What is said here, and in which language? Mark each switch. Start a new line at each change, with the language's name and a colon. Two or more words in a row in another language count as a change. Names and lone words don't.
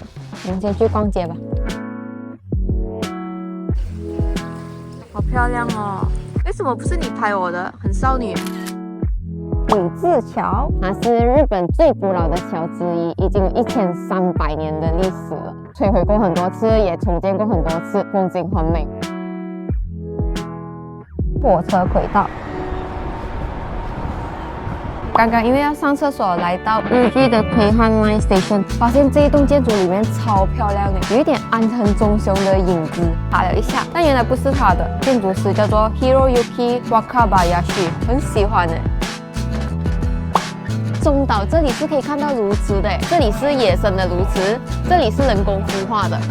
Chinese: 我們先去逛街吧。好漂亮哦！為什麼不是你拍我的？很少女。宇治橋，它是日本最古老的橋之一，已經有1300年的歷史了，摧毀過很多次，也重建過很多次，風景很美。火車軌道。剛剛因為要上廁所，來到烏季的 Keihan Line Station，發現這一棟建築裡面超漂亮的，有一點安藤忠雄的影子。查了一下，但原來不是他的，建築師叫做 Hiroyuki Wakabayashi， 很喜歡的。中島這裡是可以看到鸕鶿的，這裡是野生的鸕鶿，這裡是人工孵化的。